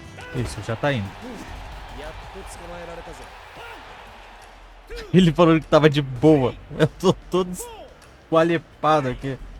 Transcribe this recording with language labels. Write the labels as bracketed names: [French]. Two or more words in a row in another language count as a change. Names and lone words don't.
[Portuguese] Isso, já tá indo. [Japanese] やっと捕まえられたぜ。 [Portuguese] Ele falou que tava de boa. Eu tô todo esqualepado aqui.